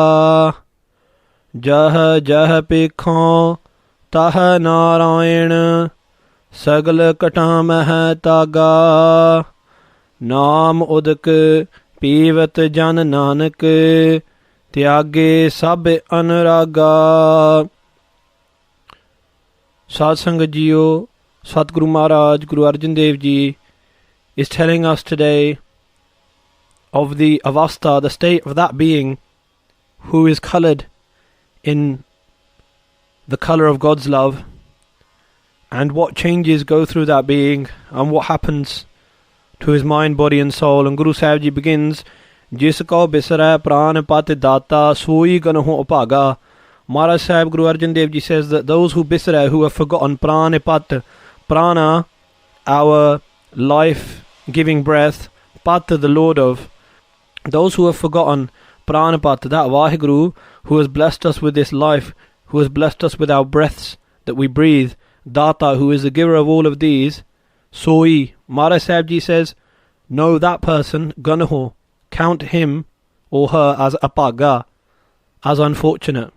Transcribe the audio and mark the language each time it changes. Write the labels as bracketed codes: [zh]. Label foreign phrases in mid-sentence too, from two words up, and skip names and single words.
[pa] ਜਹ ਜਹ ਪੇਖਉ ਤਹ ਨਾਰਾਇਣ ਸਗਲ ਘਟਾ ਮਹਿ ਤਾਗਾ. ਨਾਮ ਉਦਕੁ ਪੀਵਤ ਜਨ ਨਾਨਕ ਤਿਆਗੇ ਸਭਿ ਅਨੁਰਾਗਾ. [en] Sad Sangat Jiyo, Satguru Maharaj, Guru Arjan Dev Ji is telling us today of the avastha, the state of that being who is coloured in the colour of God's love, and what changes go through that being and what happens to his mind, body and soul. And Guru Sahib Ji begins, [pa] ਜਿਸ ਕਉ ਬਿਸਰੈ ਪ੍ਰਾਨ ਪਤਿ ਦਾਤਾ ਸੋਈ ਗਨਹੁ ਅਭਾਗਾ. [en] Maharaj Sahib, Guru Arjan Dev Ji says that those who bisra, who have forgotten pranipat, prana, our life-giving breath, pat, the Lord of, those who have forgotten pranipat, that Vaheguru who has blessed us with this life, who has blessed us with our breaths that we breathe, Data, who is the giver of all of these, Soi, Maharaj Sahib Ji says, know that person, Ganaho, count him or her as apaga, as unfortunate.